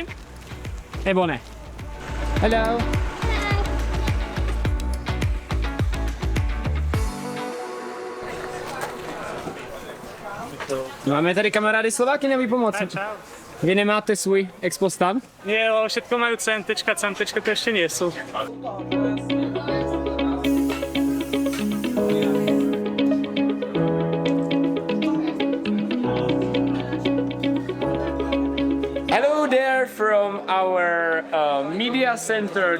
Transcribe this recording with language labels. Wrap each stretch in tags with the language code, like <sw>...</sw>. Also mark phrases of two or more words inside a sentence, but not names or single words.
<cs>Nebo ne?</cs> <en>Hello.</en> <cs>Máme tady kamarády Slováky, neví pomoci. Vy nemáte svůj expostan?</cs> <sk>Jo, všetko majú centečka to ešte nie sú.</sk> <en>Hello there from our media center.</en>